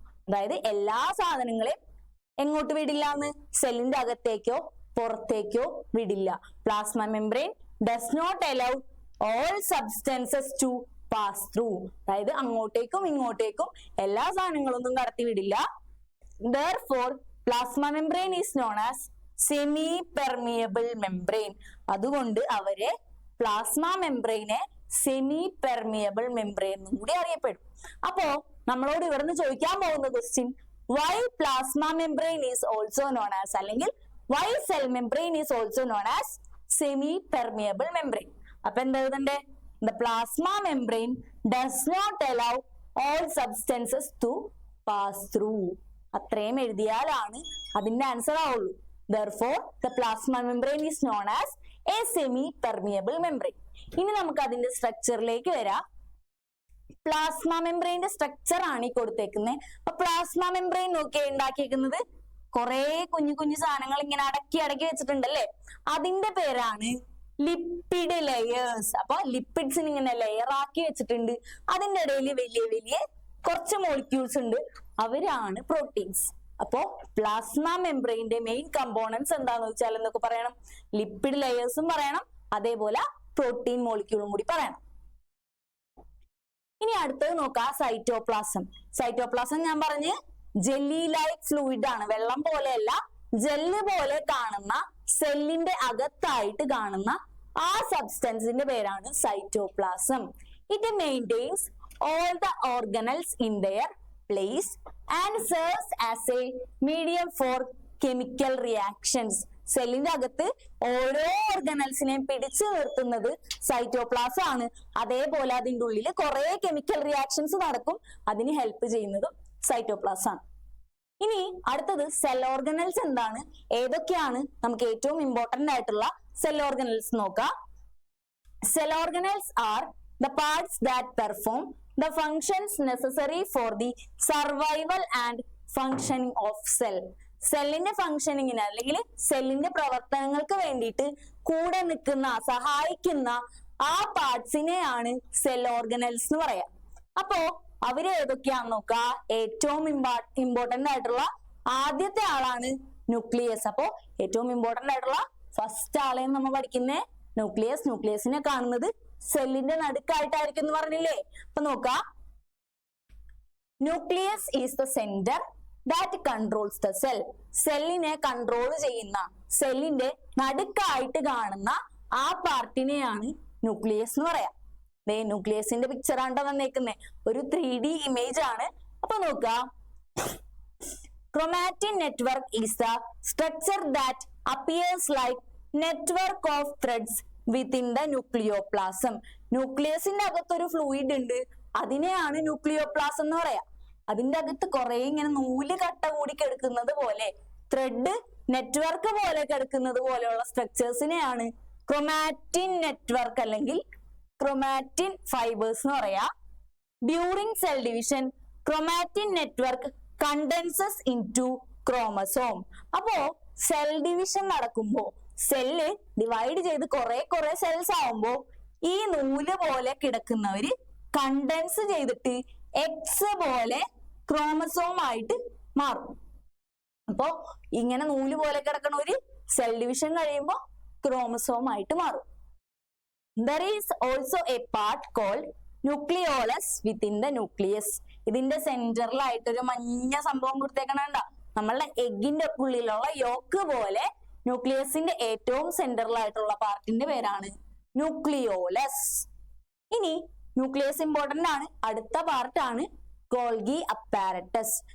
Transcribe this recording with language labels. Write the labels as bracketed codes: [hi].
[ml] അതായത് എല്ലാ സാധനങ്ങളെയും എങ്ങോട്ട് വിടില്ല എന്ന്, സെല്ലിന്റെ അകത്തേക്കോ പുറത്തേക്കോ വിടില്ല. [en] Plasma membrane does not allow all substances to pass through. [ml] അതായത് അങ്ങോട്ടേക്കും ഇങ്ങോട്ടേക്കും എല്ലാ സാധനങ്ങളൊന്നും കടത്തി വിടില്ല. [en] Therefore, plasma membrane is known as semi permeable membrane. [ml] അതുകൊണ്ട് അവരെ പ്ലാസ്മ മെംബ്രെയിനെ സെമി പെർമിയബിൾ മെംബ്രെയിൻ എന്നും കൂടി അറിയപ്പെടും. അപ്പോ നമ്മളോട് ഇവിടുന്ന് ചോദിക്കാൻ പോകുന്ന question, [en] why plasma membrane is also known as, അല്ലെങ്കിൽ why cell membrane is also known as semi permeable membrane. [ml] അപ്പൊ എന്താ എഴുതണ്ടേ? [en] The plasma membrane does not allow all substances to pass through. [ml] അത്രയും എഴുതിയാലാണ് അതിന്റെ ആൻസർ ആവുള്ളൂ. [en] Therefore, the plasma membrane is known as a semi-permeable membrane. [ml] ഇനി നമുക്ക് അതിന്റെ സ്ട്രക്ചറിലേക്ക് വരാം. Plasma മെംബ്രെയിന്റെ structure ആണ് ഈ കൊടുത്തേക്കുന്നത്. അപ്പൊ പ്ലാസ്മ മെംബ്രെയിൻ നോക്കി ഉണ്ടാക്കിയേക്കുന്നത് കുറെ കുഞ്ഞു കുഞ്ഞു സാധനങ്ങൾ ഇങ്ങനെ അടക്കി വെച്ചിട്ടുണ്ടല്ലേ, അതിന്റെ പേരാണ് ലിപ്പിഡ് ലെയേഴ്സ്. അപ്പൊ ലിപ്പിഡ്സിന് ഇങ്ങനെ ലെയർ ആക്കി വെച്ചിട്ടുണ്ട്. അതിന്റെ ഇടയിൽ വലിയ വലിയ കുറച്ച് മോളിക്യൂൾസ് ഉണ്ട്, അവരാണ് പ്രോട്ടീൻസ്. അപ്പോ പ്ലാസ്മ മെംബ്രെയിന്റെ മെയിൻ കമ്പോണൻസ് എന്താന്ന് വെച്ചാൽ എന്നൊക്കെ പറയണം, ലിപ്പിഡ് ലെയേഴ്സും പറയണം, അതേപോലെ പ്രോട്ടീൻ മോളിക്യൂളും കൂടി പറയണം. ഇനി അടുത്തത് നോക്കാം, സൈറ്റോപ്ലാസം. സൈറ്റോപ്ലാസം ഞാൻ പറഞ്ഞ് [en] jelly like fluid [ml] ആണ്, വെള്ളം പോലെയല്ല, ജെല്ല് പോലെ കാണുന്ന സെല്ലിന്റെ അകത്തായിട്ട് കാണുന്ന ആ സബ്സ്റ്റൻസിന്റെ പേരാണ് cytoplasm. [en] It maintains all the organelles in their place and serves as a medium for chemical reactions. [ml] സെല്ലിന്റെ അകത്ത് ഓരോ ഓർഗനൽസിനെയും പിടിച്ചു നിർത്തുന്നത് സൈറ്റോപ്ലാസം ആണ്. അതേപോലെ അതിൻ്റെ ഉള്ളിൽ കുറെ കെമിക്കൽ റിയാക്ഷൻസ് നടക്കും, അതിന് ഹെൽപ്പ് ചെയ്യുന്നതും സൈറ്റോപ്ലാസം ആണ്. ഇനി അടുത്തത് സെൽ ഓർഗനൽസ് എന്താണ്, ഏതൊക്കെയാണ് നമുക്ക് ഏറ്റവും ഇമ്പോർട്ടന്റ് ആയിട്ടുള്ള സെൽ ഓർഗനൽസ് നോക്കാം. Cell organelles R [en] the parts that perform the functions necessary for the survival and functioning of cell. [ml] സെല്ലിന്റെ ഫംഗ്ഷനിങ്ങിന് അല്ലെങ്കിൽ സെല്ലിന്റെ പ്രവർത്തനങ്ങൾക്ക് വേണ്ടിയിട്ട് കൂടെ നിൽക്കുന്ന, സഹായിക്കുന്ന ആ പാർട്സിനെയാണ് സെൽ ഓർഗനൽസ് എന്ന് പറയാം. അപ്പോ അവര് ഏതൊക്കെയാന്ന് നോക്കുക. ഏറ്റവും ഇമ്പോർട്ടന്റ് ആയിട്ടുള്ള ആദ്യത്തെ ആളാണ് ന്യൂക്ലിയസ്. അപ്പോ ഏറ്റവും ഇമ്പോർട്ടന്റ് ആയിട്ടുള്ള ഫസ്റ്റ് ആളെയും നമ്മൾ പഠിക്കുന്ന ന്യൂക്ലിയസ്. ന്യൂക്ലിയസിനെ കാണുന്നത് സെല്ലിന്റെ നടുക്കായിട്ടായിരിക്കും എന്ന് പറഞ്ഞില്ലേ. അപ്പൊ നോക്കാം, [en] Nucleus is the centre that controls the cell. [ml] സെല്ലിനെ കൺട്രോൾ ചെയ്യുന്ന, സെല്ലിന്റെ നടുക്കായിട്ട് കാണുന്ന ആ പാർട്ടിനെയാണ് ന്യൂക്ലിയസ് എന്ന് പറയാം. ന്യൂക്ലിയസിന്റെ പിക്ചർ ആണ്ടോ വന്നേക്കുന്നത്, ഒരു 3D ഇമേജ് ആണ്. അപ്പൊ നോക്ക, [en] chromatin network is the structure that appears like network of threads within the nucleoplasm. [ml] ന്യൂക്ലിയസിന്റെ അകത്തൊരു ഫ്ലൂയിഡ് ഉണ്ട്, അതിനെയാണ് ന്യൂക്ലിയോപ്ലാസം എന്ന് പറയാ. അതിന്റെ അകത്ത് കുറെ ഇങ്ങനെ നൂല് കട്ട കൂടി കിടക്കുന്നത് പോലെ, ത്രെഡ് നെറ്റ്വർക്ക് പോലെ കിടക്കുന്നത് പോലെയുള്ള സ്ട്രക്ചേഴ്സിനെയാണ് ക്രോമാറ്റിൻ നെറ്റ്വർക്ക് അല്ലെങ്കിൽ ക്രോമാറ്റിൻ ഫൈബേഴ്സ് എന്ന് പറയാ. [en] During cell division chromatin network condenses into chromosome. [ml] അപ്പോ സെൽ ഡിവിഷൻ നടക്കുമ്പോ, സെല്ല് ഡിവൈഡ് ചെയ്ത് കുറെ സെൽസ് ആവുമ്പോ ഈ നൂല് പോലെ കിടക്കുന്നവര് കണ്ടൻസ് ചെയ്തിട്ട് എക്സ് പോലെ ക്രോമസോം ആയിട്ട് മാറും. അപ്പോ ഇങ്ങനെ നൂല് പോലെ കിടക്കണ ഒരു സെൽ ഡിവിഷൻ കഴിയുമ്പോ ക്രോമസോം ആയിട്ട് മാറും. [en] There is also a part called nucleolus within the nucleus. [ml] ഇതിന്റെ സെന്ററിലായിട്ട് ഒരു മഞ്ഞ സംഭവം കൊടുത്തേക്കണണ്ട, നമ്മളുടെ എഗിന്റെ ഉള്ളിലുള്ള യോക്ക് പോലെ ന്യൂക്ലിയസിന്റെ ഏറ്റവും സെന്ററിലായിട്ടുള്ള പാർട്ടിന്റെ പേരാണ് ന്യൂക്ലിയോലസ്. ഇനി ന്യൂക്ലിയസ് ഇമ്പോർട്ടന്റ് ആണ്. അടുത്ത പാർട്ടാണ് ഗോൾഗി അപ്പാരറ്റസ്.